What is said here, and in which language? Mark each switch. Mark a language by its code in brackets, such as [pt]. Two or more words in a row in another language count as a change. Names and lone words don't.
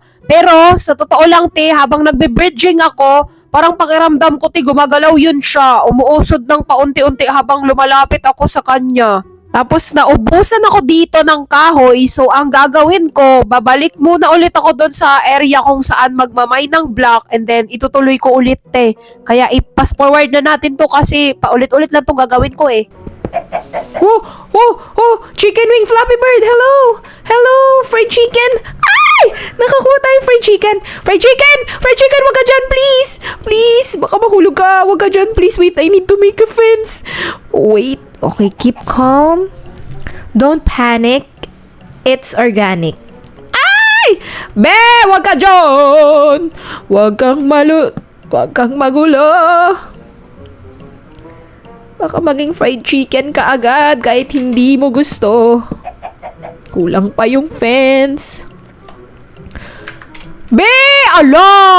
[tl] Pero sa totoo lang habang nagbe-bridging ako, parang pakiramdam ko gumagalaw yun siya. Umuusod ng paunti-unti habang lumalapit ako sa kanya. Tapos naubusan ako dito ng kahoy, so ang gagawin ko, babalik muna ulit ako doon sa area kung saan magmamay ng block [en] and then [tl] itutuloy ko ulit Kaya i-pass forward na natin to kasi paulit-ulit lang tong gagawin ko eh. [en] Chicken wing Flappy Bird, hello! Hello, fried chicken! Ay! [tl] Nakakuha tayo [en] fried chicken! Fried chicken! Fried chicken, [tl] wag ka dyan, please! Please, baka mahulog ka. Wag ka dyan, please. [en] Wait, I need to make a fence. Wait. Okay, keep calm. Don't panic. It's organic. [tl] Ay! Be! Wag ka dyan! Wag kang magulo. Baka maging [en] fried chicken [tl] ka agad kahit hindi mo gusto. Kulang pa yung fence. Be! Ala!